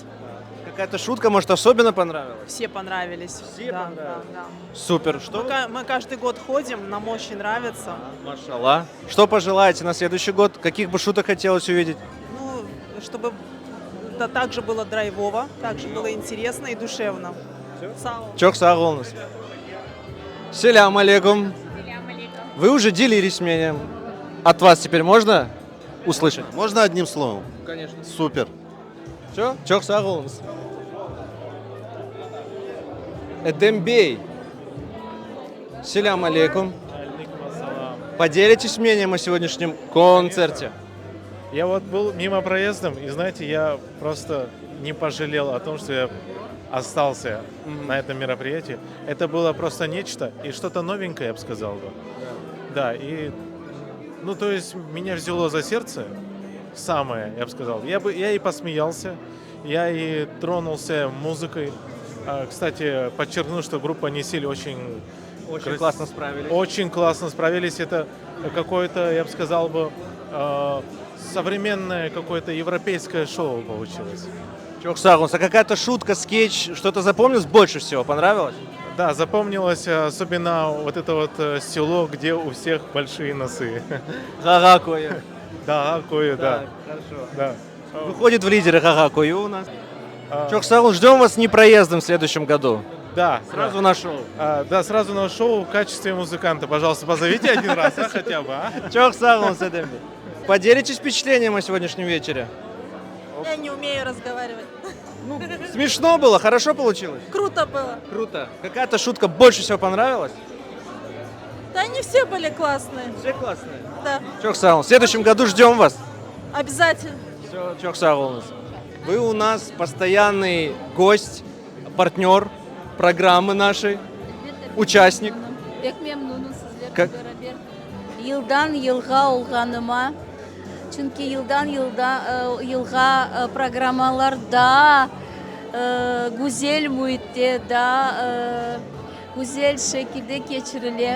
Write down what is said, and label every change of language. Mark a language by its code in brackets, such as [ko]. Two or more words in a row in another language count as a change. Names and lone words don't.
[ru] Какая-то шутка, может, особенно понравилась? Все понравились. Все да, понравились? Да. Супер. Что? Мы каждый год ходим, нам очень нравится. Машалла. Что пожелаете на следующий год? Каких бы шуток хотелось увидеть? Ну, чтобы также было драйвово, также было интересно и душевно. [crh] Чок сағолыңыз. Салям алейкум. [ru] Вы уже делились мнением. От вас теперь можно услышать? Можно одним словом? Конечно. Супер. Все? [crh] Чок сағолыңыз. Эдембей. Салям алейкум. [ru] Поделитесь мнением о сегодняшнем концерте. Я вот был мимо проездом, и знаете, я просто не пожалел о том, что я остался на этом мероприятии. Это было просто нечто, и что-то новенькое, я бы сказал бы. Да, и, ну, то есть, меня взяло за сердце самое, я бы сказал. Я и посмеялся, я и тронулся музыкой. Кстати, подчеркну, что группа «Несиль» очень классно справились. Очень классно справились. Это какое-то, я бы сказал бы, современное какое-то европейское шоу получилось. [crh] Çok sağ olun. [ru] А какая-то шутка, скетч, что-то запомнилось больше всего? Понравилось? Да, запомнилось особенно вот это вот село, где у всех большие носы. Гагакуя. Да, Гагакуя, да. Хорошо. Да. Выходит в лидеры Гагакуя у нас. [crh] Çok sağ olun. [ru] Ждем вас непроездом в следующем году. Да. Сразу на шоу. Да, сразу на шоу в качестве музыканта. Пожалуйста, позовите один раз, хотя бы, а? [crh] Çok sağ olun Sedem. [ru] Поделитесь впечатлением о сегодняшнем вечере? Я не умею разговаривать. Смешно было, хорошо получилось? Круто было. Круто. Какая-то шутка больше всего понравилась? Да они все были классные. Все классные? Да. [crh] Çok sağ olun. [ru] В следующем году ждем вас. Обязательно. Все, [crh] çok sağ olun. [ru] Вы у нас постоянный гость, партнер программы нашей, участник. [crh] Pek memnunum sizlerle [ru] Как- [crh] beraber. Yıldan yılga olganıma. Çünkü yıldan yılga programmalarda güzel muhitte da güzel şekilde geçirilir.